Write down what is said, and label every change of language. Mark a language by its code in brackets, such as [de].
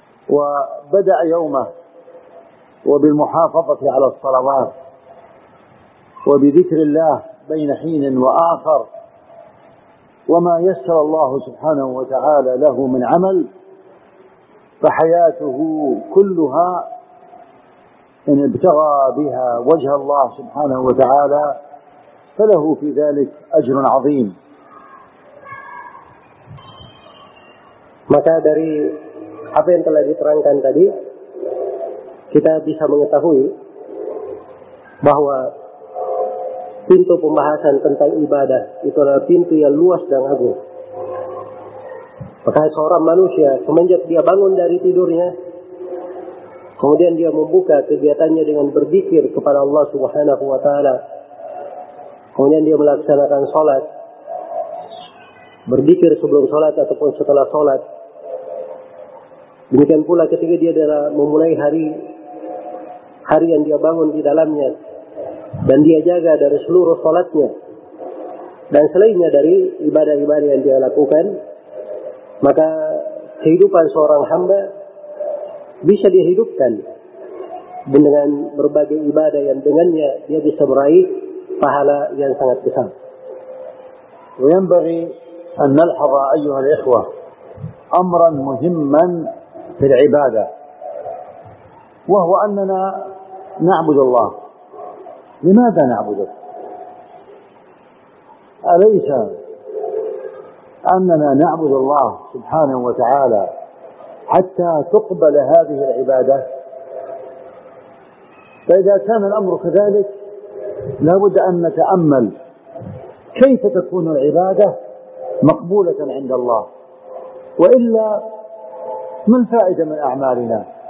[ar] وبدأ يومه وبالمحافظة على الصلوات وبذكر الله بين حين وآخر وما يسر الله سبحانه وتعالى له من عمل، فحياته كلها إن ابتغى بها وجه الله سبحانه وتعالى فله في ذلك أجر عظيم. [id] متى دري apa yang telah diterangkan tadi, kita bisa mengetahui bahwa pintu pembahasan tentang ibadah itu adalah pintu yang luas dan agung. Maka seorang manusia semenjak dia bangun dari tidurnya Kemudian dia membuka kegiatannya dengan berzikir kepada Allah Subhanahu wa taala. Kemudian dia melaksanakan salat. Berzikir sebelum salat ataupun setelah salat. Demikian pula ketika dia adalah memulai hari yang dia bangun di dalamnya dan dia jaga dari seluruh salatnya. Dan selainnya dari ibadah-ibadah yang dia lakukan, maka kehidupan seorang hamba bisa dihidupkan dengan berbagai ibadah yang dengannya dia bisa meraih pahala yang sangat besar. [ar] وينبغي أن نلحظ أيها الإخوة أمرا مهما في العبادة، وهو أننا نعبد الله. لماذا نعبده؟ أليس أننا نعبد الله سبحانه وتعالى حتى تقبل هذه العبادة؟ فإذا كان الأمر كذلك لابد أن نتأمل كيف تكون العبادة مقبولة عند الله، وإلا ما الفائدة من أعمالنا؟